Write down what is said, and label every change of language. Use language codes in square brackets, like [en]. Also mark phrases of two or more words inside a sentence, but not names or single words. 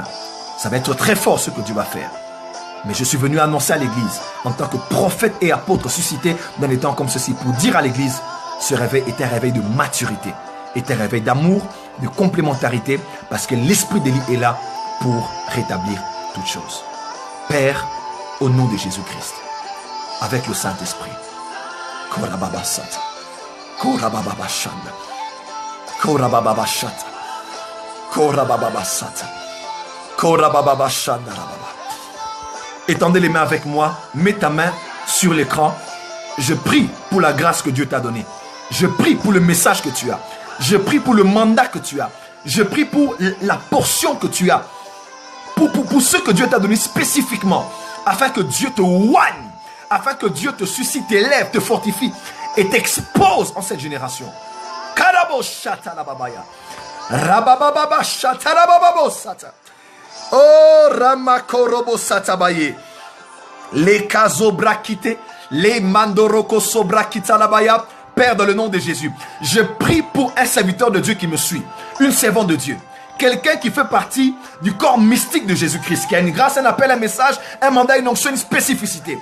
[fr] Ça va être très fort ce que Dieu va faire. Mais je suis venu annoncer à l'église, en tant que prophète et apôtre suscité dans des temps comme ceci, pour dire à l'église, ce réveil est un réveil de maturité, est un réveil d'amour, de complémentarité, parce que l'esprit d'Élie est là pour rétablir toutes choses. Père, au nom de Jésus-Christ, avec le Saint-Esprit, Korababa Sata, Korababa Shanda, Korababa Shata, Korababa Sata, Korababa Shanda Rababa. Étendez les mains avec moi, mets ta main sur l'écran. Je prie pour la grâce que Dieu t'a donnée. Je prie pour le message que tu as. Je prie pour le mandat que tu as. Je prie pour la portion que tu as. Pour ce que Dieu t'a donné spécifiquement. Afin que Dieu te oigne. Afin que Dieu te suscite, t'élève, te fortifie. Et t'expose en cette génération. Karabo shata la babaya. Rabababa shata la bababo sata. Oh Ramakorobo Satabaye. Les Kazobrakite, les Mandoroko Sobrakita Labaya. Père, dans le nom de Jésus, je prie pour un serviteur de Dieu qui me suit, une servante de Dieu, quelqu'un qui fait partie du corps mystique de Jésus-Christ, qui a une grâce, un appel, un message, un mandat, une onction, une spécificité.